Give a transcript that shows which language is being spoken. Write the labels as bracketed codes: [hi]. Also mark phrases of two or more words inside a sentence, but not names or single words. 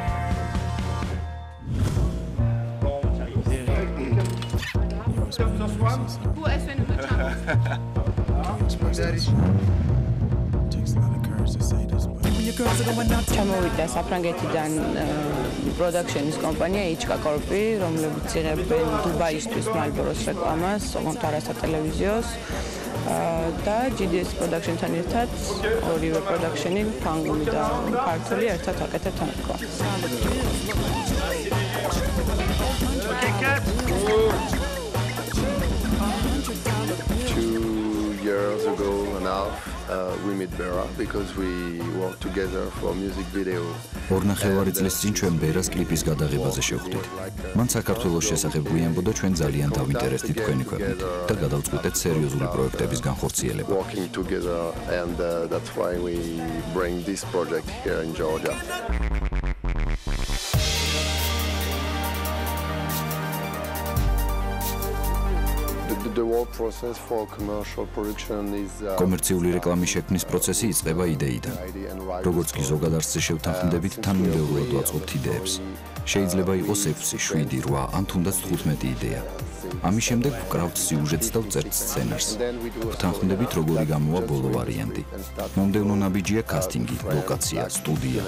[ka] ჩამოვიდა საფრანგეთიდან პროდაქშენის კომპანია HK Corp-ი, რომლებიც იღებენ დუბაისთვის Marlboro-ს რეკლამას, ოღონდ არა სატელევიზიოს და GDS Production-თან ერთად ორივე პროდაქშენი, ფრანგული და ქართული ერთად აკეთებთ ამ რეკლამას. [en] Years ago now we met Bera because we worked together for a music video. [ka] ორნახევარი წლის წინ ჩვენ ბერას კლიპის გადაღებაზე შევხვდით. მან საქართველოს შესახებ გვიამბო და ჩვენ ძალიან დავინტერესდით თქვენი ქვეყნით და გადავწყვიტეთ სერიოზული პროექტების განხორციელება. [en] Working together and that's why we bring this project here in Georgia. The whole process for commercial production is [ka] კომერციული რეკლამის შექმნის პროცესი იწყება იდეიდან. როგორც კი ზოგად არსზე შევთანხმდებით, თანმიმდევრულად ვაწყობთ იდეებს. შეიძლება იყოს 6, 7, 8 ან თუნდაც 15 იდეა. ამის შემდეგ ვკრავთ სიუჟეტს და ვწერთ სცენარს. ვთანხმდებით, როგორი გამოვა ბოლო ვარიანტი. მომდევნო ნაბიჯია კასტინგი, ლოკაცია, სტუდია.